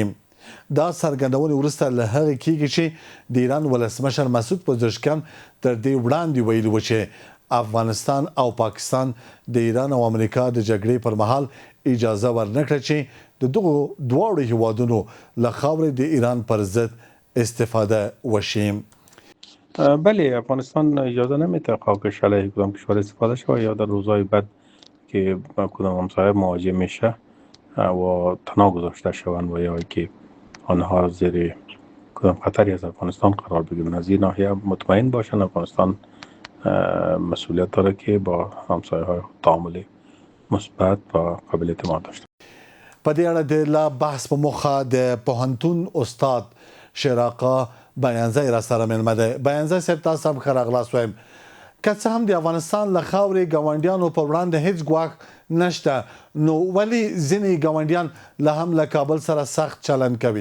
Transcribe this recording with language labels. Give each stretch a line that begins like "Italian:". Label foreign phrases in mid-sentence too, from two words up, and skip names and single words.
Pashto: دا څرګندونې وروسته له هغې کېږي چې د ایران ولسمشر مسعود پزشکیان تر دې وړاندې ویلي و چې افغانستان او پاکستان د ایران او امریکا د جګړې پر مهال اجازه ورنکړه چې د دغو دواړو هیوادونو له خاورې د ایران پر ضد استفاده وشي.
Persian: بله افغانستان اجازه نمیده خاکش علیه کدام کشور استفاده شود یا در روزهای بعد که کدام همسایه مواجه میشه و تنها گذاشته شوند و یا که آنها زیر کدام خطری از افغانستان قرار بگیرن. از این ناحیه مطمئن باشن افغانستان مسئولیت داره که با همسایه های تعامل مثبت و قابل اعتماد داشته.
Pashto: په دې اړه د لا بحث په موخه د پوهنتون استاد شیر آقا بیانزی را سره مېلمه دی. بیانزی صاحب تاسو هم ښه راغلاست وایم. که څه هم د افغانستان له خاورې ګاونډیانو پر وړاندې هیڅ ګواښ نشته، نو ولې ځینې ګاونډیان لا هم له کابل سره سخت چلند کوي؟